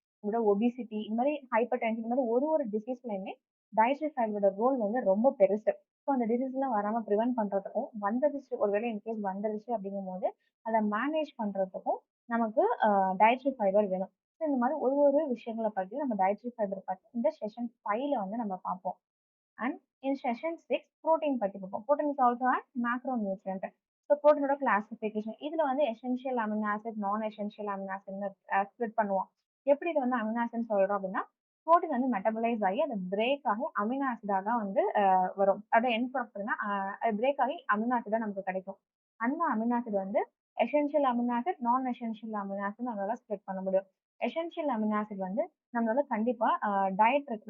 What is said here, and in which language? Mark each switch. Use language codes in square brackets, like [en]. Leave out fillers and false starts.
[ta] நம்மளோட ஒபிசிட்டி இந்த மாதிரி ஹைப்பர் டென்ஷன் இந்த மாதிரி ஒரு டிசீஸ்லயுமே டயட்ரி ஃபைபரோட ரோல் வந்து ரொம்ப பெருசு. ஸோ அந்த டிசீஸ்லாம் வராம ப்ரிவென்ட் பண்றதுக்கும், வந்துருச்சு ஒருவேளை இன்கேஸ் வந்துருச்சு அப்படிங்கும்போது, அத மேனேஜ் பண்றதுக்கும் நமக்கு டயட்ரி ஃபைபர் வேணும். ஸோ இந்த மாதிரி ஒரு விஷயங்கள பத்தி நம்ம டயட்ரி ஃபைபர் பத்தி இந்த செஷன் 5ல வந்து நம்ம பார்ப்போம். [en] And in session 6, protein [ta] பத்தி பார்ப்போம். [en] Protein is also a macronutrient. So protein ஓட classification. இதுல வந்து essential amino acid, non-essential amino acid ன்னு split பண்ணுவோம். [ta] எப்படி இது வந்து அமினோ ஆசிட் சொல்றோம் அப்படின்னா, புரோட்டீன் வந்து மெட்டபலைஸ் ஆகி அது பிரேக் ஆகி அமினோ ஆசிடா தான் வந்து வரும். அதோட எண்ட் ப்ராடக்ட்னா அது பிரேக் ஆகி அமினோ ஆசிடா நமக்கு கிடைக்கும். அந்த அமினோ ஆசிட் வந்து எசென்ஷியல் அமினோ ஆசிட், நான் எசென்ஷியல் அமினோ ஆசிட் நம்மளால ஸ்ப்ளிட் பண்ண முடியும். எசென்ஷியல் அமினோ ஆசிட் வந்து நம்மளால கண்டிப்பா டயட் இருக்கு.